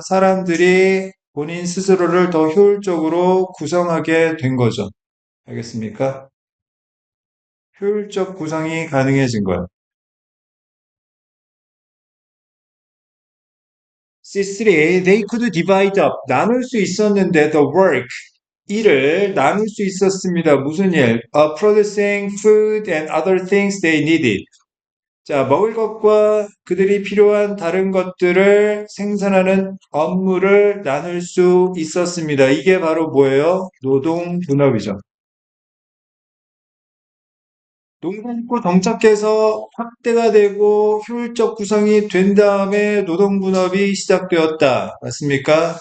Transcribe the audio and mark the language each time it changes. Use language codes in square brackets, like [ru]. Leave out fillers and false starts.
[ko] 사람들이 본인 스스로를 더 효율적으로 구성하게 된 거죠. 알겠습니까? 효율적 구성이 가능해진 거예요. [en] C3, they could divide up. [ko] 나눌 수 있었는데, [en] the work. [ko] 일을 나눌 수 있었습니다. 무슨 일? [en] Producing food and other things they needed. [ko] 자, 먹을 것과 그들이 필요한 다른 것들을 생산하는 업무를 나눌 수 있었습니다. 이게 바로 뭐예요? 노동 분업이죠. 농사짓고 정착해서 확대가 되고 효율적 구성이 된 다음에 노동분업이 시작되었다. 맞습니까?